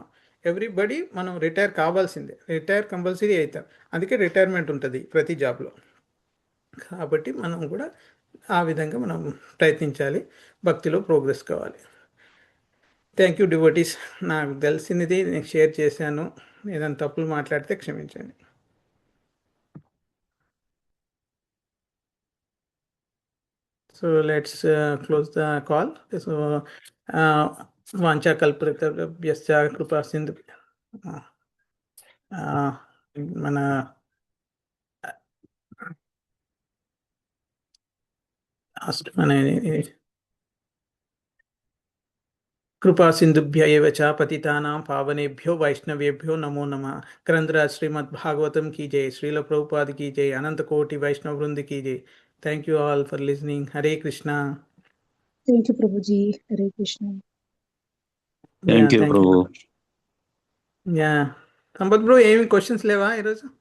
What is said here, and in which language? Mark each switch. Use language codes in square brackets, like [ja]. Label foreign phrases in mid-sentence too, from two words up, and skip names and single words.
[te] ఎవ్రీబడి మనం రిటైర్ కావాల్సిందే, [en] retire compulsory [te] అవుతాం. అందుకే రిటైర్మెంట్ ఉంటుంది ప్రతి జాబ్లో. కాబట్టి మనం కూడా ఆ విధంగా మనం ప్రయత్నించాలి, భక్తిలో ప్రోగ్రెస్ కావాలి. [en] thank you devotees. [te] నాకు తెలిసినది నేను షేర్ చేశాను. ఏదైనా తప్పులు మాట్లాడితే క్షమించండి. [en] So let's close the call. [sa] So वाञ्छा कल्पतरुभ्यश्च कृपा सिन्धु మన మన కృపా సింధుభ్య ఏవ చ పతితానాం పావనేభ్యో వైష్ణవేభ్యో నమో నమః. గ్రంథరాజ్ శ్రీమద్ భాగవతం కీ జై, శ్రీల ప్రభుపాద కీ జై, అనంత కోటి వైష్ణవ వృంద కీ జై. [en] thank you all for listening. హరే కృష్ణ. thank you ప్రభుజీ. హరే కృష్ణ. thank you thank you. [te] ప్రభు. యా సంపత్ బ్రో, ఏమి క్వశ్చన్స్ లేవా ఈరోజు?